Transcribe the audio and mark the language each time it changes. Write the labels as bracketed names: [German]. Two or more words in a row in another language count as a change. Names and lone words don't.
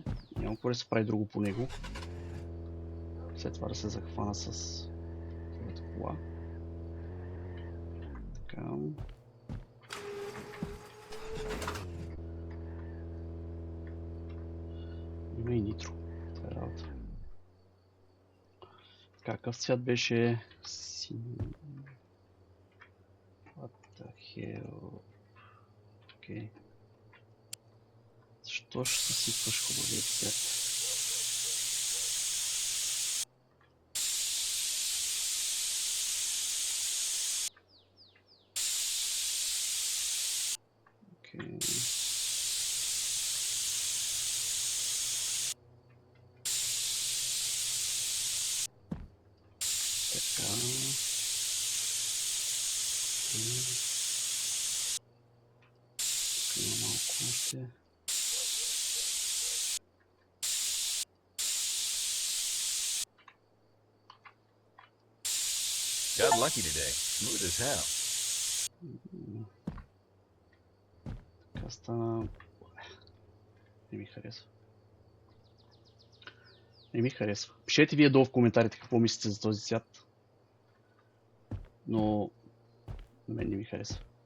[Bulgarian] Няма какво да се прави друго по него. След това да се захвана с твоята кола. Така. Има и нитро. Това е работа. Какъв цвят беше? [English] What the hell? [Bulgarian] Окей. Защо ще съсипваш хубавия цвят? Окей. Така. Тук има малко още. [English] Got lucky today. Smooth as hell. [Bulgarian] Така стана... Не ми харесва. Не ми харесва. Пишете вие долу в коментарите какво мислите за този цвят. Но... На мен не ми харесва.